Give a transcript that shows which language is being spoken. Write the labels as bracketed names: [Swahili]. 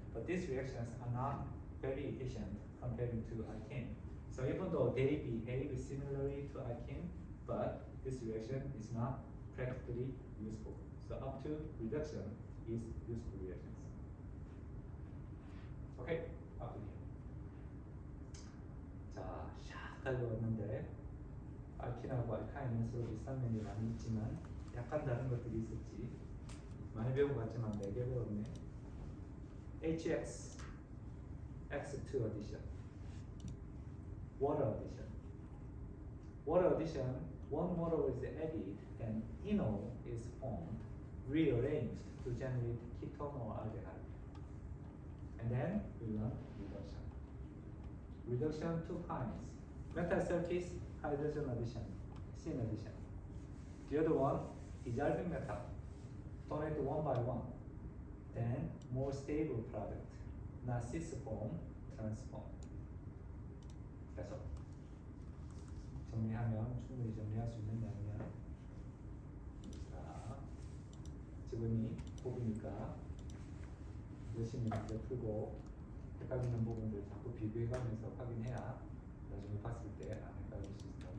[English] But these reactions are not very efficient compared to alkene. So even though they behave similarly to alkene, but this reaction is not practically useful. So up to reduction is useful reactions. Okay, up to here. [Korean] 자, 샥 달려왔는데 알킨하고 알카인은 서로 비슷한 면이 많이 있지만 약간 다른 것들이 있었지. 많이 배운 것 같지만 4개 배웠네. [English] HX X2 addition, water addition. Water addition, one water is added, then enol is formed, rearranged to generate ketone or aldehyde. And then we learn reduction. Reduction two kinds. Metal surface, hydrogen addition, syn addition. The other one, dissolving metal, donate one by one. Then more stable product, not cis form, transform. That's all. [Korean] 정리하면 충분히 정리할 수 있는 양이야. 자, 지금이 고비니까 열심히 문제 풀고 헷갈리는 부분들 자꾸 비교해가면서 확인해야 나중에 봤을 때 안 헷갈릴 수 있어.